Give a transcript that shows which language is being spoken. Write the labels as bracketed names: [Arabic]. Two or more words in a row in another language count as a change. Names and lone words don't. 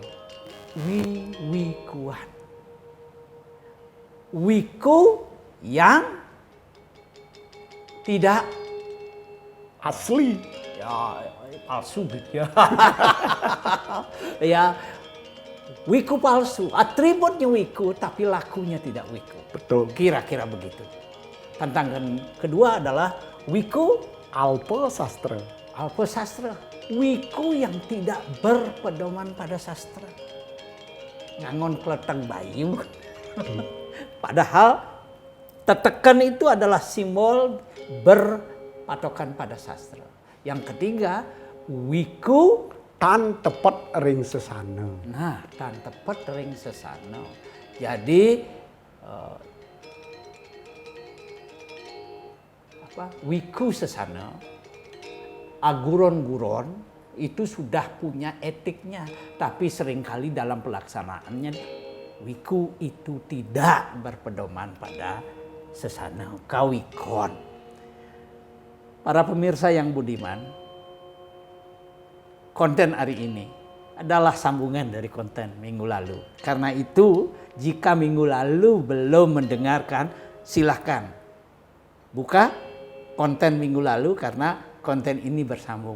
[Indonesian] Kuan. Wiku yang tidak Asli. ya palsu gitu ya. Ya, wiku palsu, atributnya wiku tapi lakunya tidak wiku. Betul. Kira-kira begitu. Tantangan kedua adalah wiku [Balinese] Alpe sastra. alpa sastra. [Indonesian] Wiku yang tidak berpedoman pada sastra. [Balinese] Ngangon keletang bayu. [Indonesian] Padahal tetekan itu adalah simbol berpatokan pada sastra. Yang ketiga, wiku [Balinese] Tan tepet ring sesana. nah tan tepet ring sesana. [Indonesian] Jadi wiku sesana, aguron-guron itu sudah punya etiknya, tapi seringkali dalam pelaksanaannya wiku itu tidak berpedoman pada [Balinese] sesana kawikon. [Indonesian] Para pemirsa yang budiman, konten hari ini adalah sambungan dari konten minggu lalu. Karena itu, jika minggu lalu belum mendengarkan, silahkan buka konten minggu lalu karena konten ini bersambung.